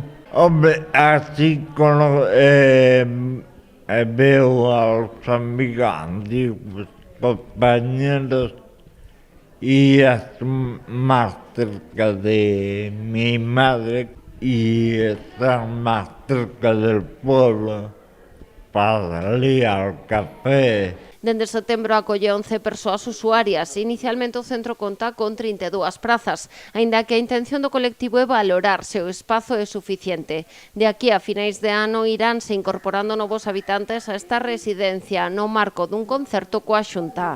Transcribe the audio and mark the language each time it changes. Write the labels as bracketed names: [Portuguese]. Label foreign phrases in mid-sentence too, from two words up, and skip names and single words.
[Spanish] Hombre, así veo a los amigos antiguos, compañeros, y más cerca de mi madre y estar más cerca del pueblo para salir al café. [Galician] Dende setembro acolle 11 persoas usuarias. Inicialmente o centro conta con 32 prazas, aínda que a intención do colectivo é valorar se o espazo é suficiente. De aquí a finais de ano iránse incorporando novos habitantes a esta residencia no marco dun concerto coa Xunta.